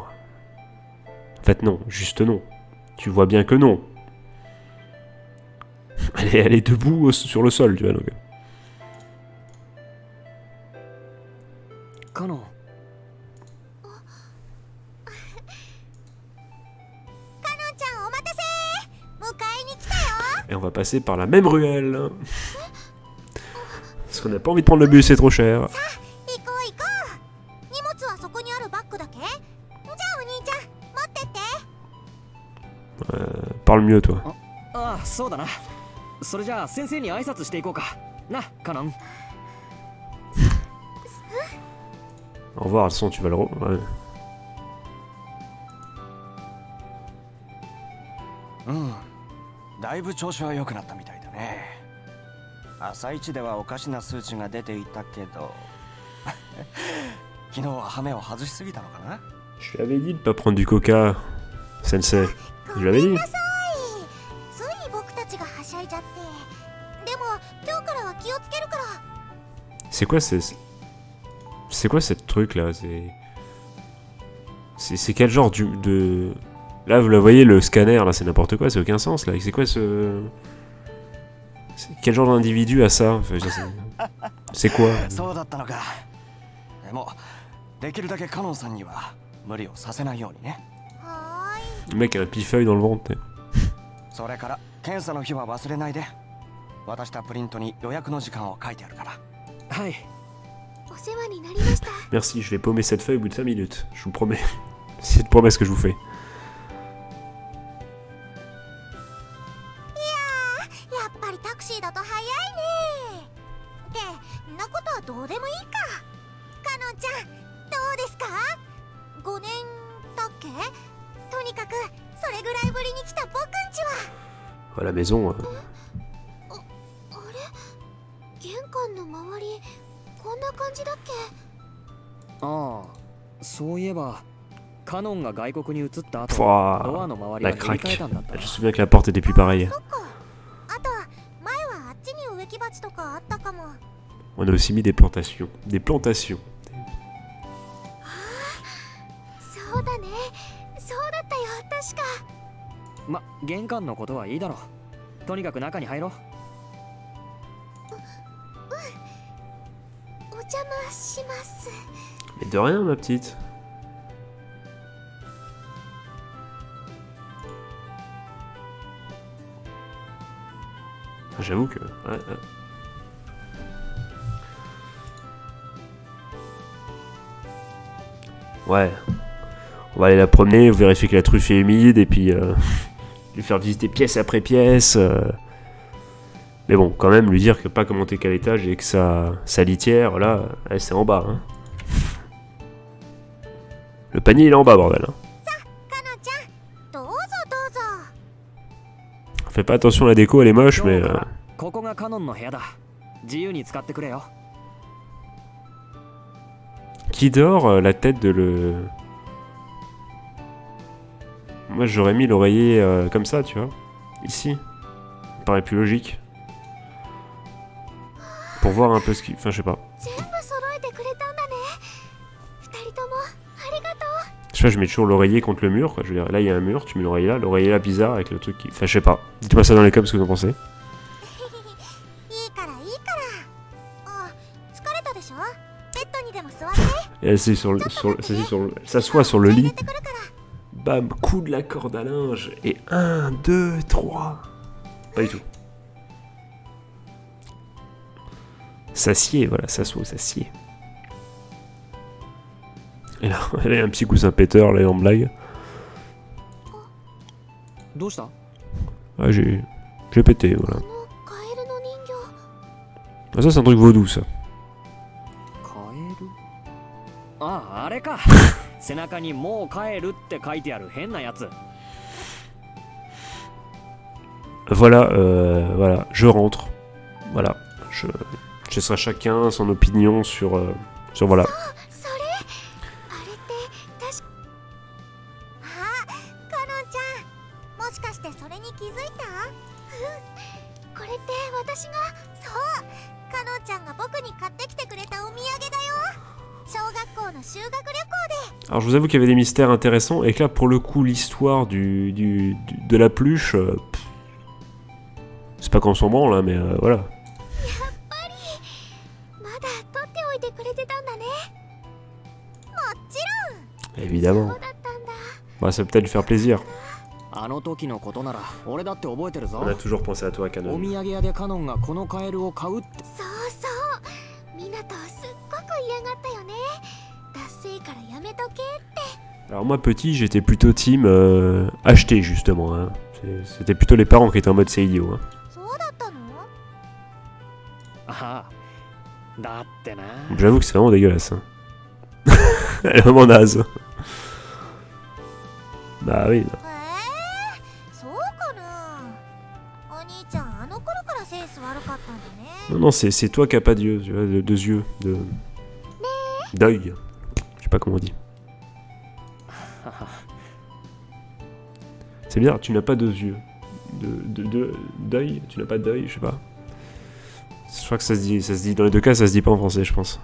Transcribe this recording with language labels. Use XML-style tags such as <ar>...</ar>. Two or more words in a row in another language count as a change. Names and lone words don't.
<fr>En fait, non, juste non. Tu vois bien que non. Elle est debout sur le sol, tu vois. Donc.</fr> <ja>カノン、カノンちゃんお待たせ。迎えに来たよ。</ja> <fr>Et on va passer par la même ruelle. Parce qu'on n'a pas envie de prendre le bus, c'est trop cher.</fr> <ja>行こう行こう。荷物はそこにあるバッグだけ。じゃあお兄ちゃん持ってって。</ja> <fr>Parle mieux, toi.</fr> <ja>ああ、そうだな。それじゃあ先生に挨拶していこうか。な、カノン。</ja> <fr>Au revoir, le son, tu vas le... Ouais.</fr> <ja>うん、だいぶ調子は良くなったみたいだね。朝一ではおかしな数値が出ていたけど昨日はハメを外しすぎたのかな。</ja> <fr>Je lui avais dit de pas prendre du coca, sensei. Je lui avais</fr> <ja>ごめん</ja> <fr>dit.</fr> <ja>なさい。つい僕たちがはしゃいじゃって。でも今日からは気をつけるから。</ja> <fr>C'est quoi C'est quoi cette truc là? C'est quel genre de... Là vous le voyez, le scanner là, c'est n'importe quoi, c'est aucun sens là. C'est quoi ce... Quel genre d'individu a ça? Enfin, c'est quoi?</fr> <ja>そうだったのか。でもできるだけカノンさんには無理をさせないようにね。はーい。</ja> <fr>Le mec a un pifeuille dans le ventre.</fr> <ja>それから検査の日は忘れないで。渡したプリントに予約の時間を書いてあるから。はい。お世話になりました。</ja> <fr>Merci, je vais paumer cette feuille au bout de 5 minutes. Je vous promets. C'est une promesse que je vous fais.</fr> <ja>やっぱりタクシーだと早いね。ってんなことはどうでもいいか。カノンちゃんどうですか？5年だっけ？とにかくそそれぐらいぶりに来た僕んちは。</ja> <fr>À la maison.</fr> <ja>あれ、玄関の周りこんな感じだっけ？ああ、そういえばカノンが外国に移った後、</ja> <fr>Pouah,</fr> <ja>ドアの周り</ja> <fr>la</fr> <ja>は塗り替え</ja> <fr>craque.</fr> <ja>たんだったな。</ja> <fr>Je me souviens que la porte était plus pareille.</fr> <ja>そっか。あとは前はあっちに植木鉢とかあったかも。</ja> <fr>On a aussi mis des plantations. Des plantations.</fr> <ja>そうだね、そうだったよ、確か。ま、玄関のことはいいだろう。とにかく中に入ろう。お邪魔します。</ja> <fr>Mais de rien, ma petite. J'avoue que... Ouais. Ouais. On va aller la promener, vérifier que la truffe est humide, et puis lui faire visiter pièce après pièce. Mais bon, quand même, lui dire que pas comment t'es qu'à l'étage et que sa litière, là, elle, c'est en bas. Hein. Le panier, il est en bas, bordel. Hein.</fr> <ja>かのちゃん、どうぞどうぞ。</ja> <fr>Fais pas attention à la déco, elle est moche,</fr> <ja>今</ja> <fr>mais...</fr> <ja>日からここがカノンの部屋だ。自由に使ってくれよ。</ja> <fr>Qui dort la tête de le... Moi, j'aurais mis l'oreiller comme ça, tu vois. Ici. Ça me paraît plus logique. Pour voir un peu ce qui... Enfin, je sais pas.</fr> <ja>全部揃えてくれたんだね。二人ともありがとう。</ja> <fr>Je sais pas, je mets toujours l'oreiller contre le mur, quoi. Je veux dire, là, il y a un mur, tu mets l'oreiller là bizarre avec le truc qui... Enfin, je sais pas. Dites-moi ça dans les coms, ce que vous en pensez.</fr> <ja>いいからいいから。あ、疲れたでしょ？ベッドにでも座って。</ja> <fr>Et elle s'assoit sur le</fr> <ja>入れ</ja> <fr>lit.</fr> <ja>てくるから。</ja> <fr>Bam, coup de la corde à linge. Et 1, 2, 3. Pas du tout. S'assied, voilà, s'assoit, s'assied. Et là, elle a un petit coussin péteur, là, en blague.</fr> <ja>どうした？</ja> <fr>Ah, j'ai pété, voilà.</fr> <ja>あのカエルの人形。</ja> <fr>Ah, ça, c'est un truc vaudou, ça.</fr> <ja>カエル？ああ、あれか。背中にもう帰るって書いてある変なやつ。</ja> <fr>Voilà, voilà, je rentre. Voilà. Je laisserai chacun son opinion sur voilà.</fr> <ja>それあれって確か。あ、かのんちゃん、もしかしてそれに気づいた？これって私が、そう、かのんちゃんが僕に買ってきてくれたお土産だよ。小学校の修学旅行で。</ja> <fr>Alors, je vous avoue qu'il y avait des mystères intéressants et que là, pour le coup, l'histoire de la pluche, c'est pas qu'on s'en branle, là, mais voilà.</fr> <ja>やっぱりまだ取っておいてくれてたんだね。もちろん。</ja> <fr>Évidemment.</fr> <ja>そうだったんだ。</ja> <fr>Bah, ça peut peut-être lui faire plaisir.</fr> <ja>あの時のことなら俺だって覚えてるぞ。</ja> <fr>On a toujours pensé à toi,</fr> <ja>お</ja> <fr>Canon.</fr> <ja>土産屋でカノンがこのカエルを買うって。そうそう。みなとすっごく嫌がったよね。ダッセイからやめとけって。</ja> <fr>Alors, moi, petit, j'étais plutôt team acheter, justement. Hein. C'était plutôt les parents qui étaient en mode c'est idiot. Hein.</fr> <ja>そうだったの？ああ、だってな。</ja> <fr>J'avoue que c'est vraiment dégueulasse. Hein. Elle est vraiment naze. Bah oui.</fr> <ja>そうかな。お兄ちゃんあの頃からセンス悪かったんだね。</ja> <fr>Non, non, c'est toi qui a pas d'yeux, tu vois, deux yeux, d'œil. Je sais pas comment on dit. C'est bizarre, tu n'as pas deux yeux. D'œil, tu n'as pas d'œil, je sais pas. Je crois que ça se dit, dans les deux cas, ça se dit pas en français, je pense.</fr>